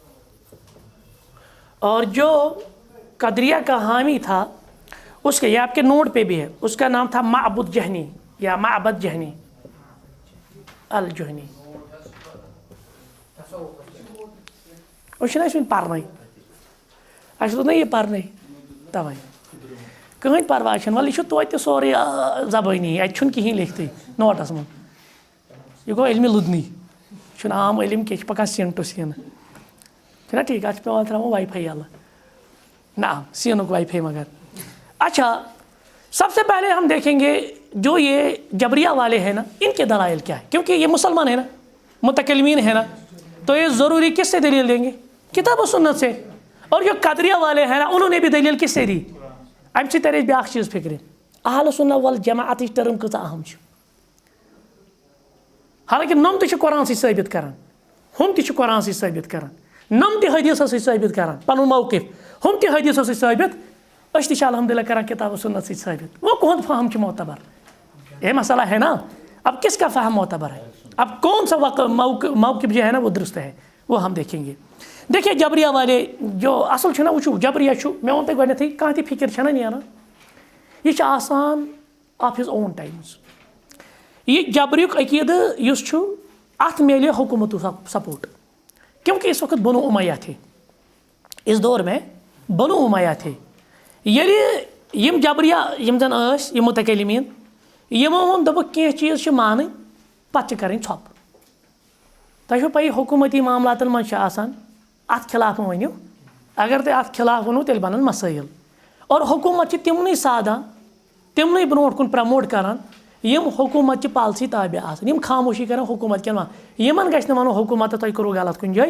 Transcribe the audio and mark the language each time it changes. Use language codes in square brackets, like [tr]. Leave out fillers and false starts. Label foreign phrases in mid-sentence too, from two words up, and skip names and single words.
[ur] اور جو قدریہ کا حامی تھا اس کے, یہ آپ کے نوٹ پہ بھی ہے, اس کا نام تھا معبد جہنی یا معبد جہنی الجہنی. اس نے پرنے اچھا تو نہیں [ks] یہ پرنے توے کہیں پرواہ چھنہٕ وَلہٕ یہِ چھُ توتہِ سورُے زبٲنی, اَتہِ چھُنہٕ کِہیٖنۍ لیکھتٕے نوٹَس منٛز. یہِ گوٚو علمِ لُدنی, یہِ چھُنہٕ عام علم کینٛہہ, یہِ چھُ پَکان سیٖن ٹُو سیٖن. چھُنہ ٹھیٖک؟ اَتھ چھُ پٮ۪وان ترٛاوُن واے فاے یَلہٕ نہ سیٖنُک واے فاے. [ur] مگر اچھا سب سے پہلے ہم دیکھیں گے جو یہ جبریہ والے ہیں نا ان کے دلائل کیا ہے, کیونکہ یہ مسلمان ہیں نا, متکلمین ہیں نا, تو یہ ضروری کس سے دلیل دیں گے؟ کتاب و سنت سے. اور جو قدریہ والے ہیں نا انہوں نے بھی دلیل کس سے دی؟ [ks] امہ سۭتۍ ترِ بیاکھ چیٖز فکرِ, اہل سنت والجماعتٕچ ٹرم کۭژاہ اہم چھِ. حالانکہ نم تہِ چھِ قرآن سۭتۍ ثٲبت کران, ہُم تہِ چھِ قرآن سۭتۍ ثٲبت کران, نم تہِ حدیثو سۭتۍ ثٲبت کران پنُن موقف, ہُم تہِ حدیثو سۭتۍ ثٲبت, أسۍ تہِ چھِ الحمدللہ کران کتاب و سنت سۭتۍ ثٲبت. [ur] وہ کون فہم چھُ معتبر؟ یہ مسئلہ ہے نا. اب کس کا فہم معتبر ہے, اب کون سا موقف جو ہے نا وہ درست ہے, وہ ہم دیکھیں گے. دیکھیے جبریہ والے [ks] جو اصل چھُ نا وٕچھو جبریہ چھُ, مےٚ ووٚن تۄہہِ گۄڈنٮ۪تھٕے کانٛہہ تہِ فکر چھَنہ نیران, یہ چھُ [en] a son of his own times. [ks] یہ جبریُک عقیدٕ یُس چھُ اتھ میلہِ حکومتُک سپورٹ, [ur] کیونکہ اس وقت بنو امیہ تھے, [ks] اس دور میں بنو امیہ تھے. ییٚلہِ یِم جبریہ یِم زن ٲسۍ یِم متکلمین یِمو ووٚن دوٚپُکھ کینٛہہ چیٖز چھِ مانٕنۍ پتہٕ چھِ کَرٕنۍ ژھۄپہٕ. تۄہہِ چھو پَیی حکوٗمتی معاملاتن منٛز چھِ آسان اتھ خلاف ؤنِو, اگر تُہۍ اتھ خلاف ؤنِو تیٚلہِ بنن مسٲیل. اور حکوٗمت چھِ تِمنٕے سادان تِمنٕے برونٛٹھ کُن پرموٹ کران یِم حکوٗمت چہِ پالسی تابع آسان, یِم خاموشی کران حکوٗمت کٮ۪ن یِمن گژھِ نہٕ وَنُن حکوٗمتہ تۄہہِ کوٚروٕ غلط کُنہِ جایہِ.